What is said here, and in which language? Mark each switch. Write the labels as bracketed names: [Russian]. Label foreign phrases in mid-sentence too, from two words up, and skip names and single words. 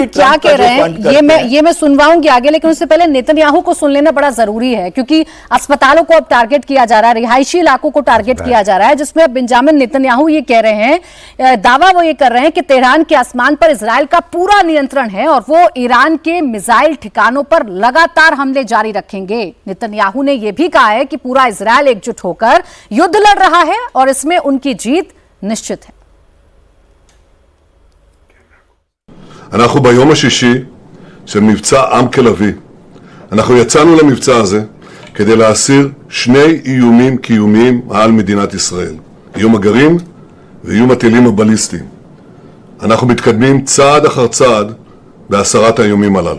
[Hindi] क्या कह रहे हैं ये मैं सुनवाऊंगी आगे, लेकिन उससे पहले नेतन्याहू को सुन लेना बड़ा जरूरी है क्योंकि अस्पतालों को अब टारगेट किया जा रहा है, रिहायशी इलाकों को टारगेट किया जा रहा है, जिसमें अब बेंजामिन नेतन्याहू ये कह रहे हैं, दावा वो ये कर रहे हैं कि तेहरान के आसमान पर इजराइल का पूरा नियंत्रण है और वो ईरान के मिसाइल ठिकानों पर लगातार हमले जारी रखेंगे। नेतन्याहू ने यह भी कहा है कि पूरा इजराइल एकजुट होकर युद्ध लड़ रहा है और इसमें उनकी जीत निश्चित है। [Hebrew] אנחנו ביום השישי של מבצע עם כלבי. אנחנו יצאנו למבצע הזה כדי להסיר שני איומים קיומיים על מדינת ישראל. איום הגרעין ואיום הטילים הבליסטיים. אנחנו מתקדמים צעד אחר צעד בהסרת האיומים הללו.